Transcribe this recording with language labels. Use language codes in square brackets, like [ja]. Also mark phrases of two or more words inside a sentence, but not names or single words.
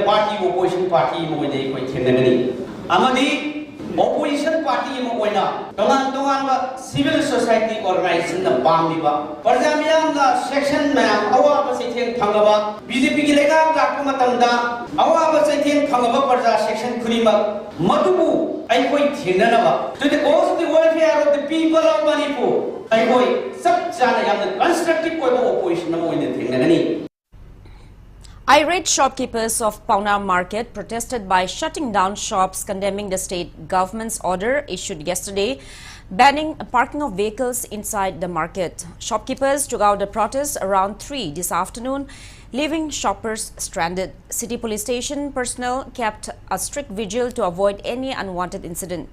[en] party opposition party [mni] mo ine ekoi thenagani amadi [en] opposition party [mni] mo oina tongan ba [en] civil society organization [mni] na pambiba parjamiyam na section mayam awa ba seitheng thangaba BJP gi lega lakpa matamda awa ba seitheng thangaba parja section khurima madubu aikoi thenanaba [en] to the cause of the welfare of the people of Manipur [mni] aikoi sab jana yamna constructive oiba opposition mo ine thenagani. [en] Irate shopkeepers of Pauna Market protested by shutting down shops, condemning the state government's order issued yesterday banning parking of vehicles inside the market. Shopkeepers took out the protest around 3 this afternoon, leaving shoppers stranded. City police station personnel kept a strict vigil to avoid any unwanted incident.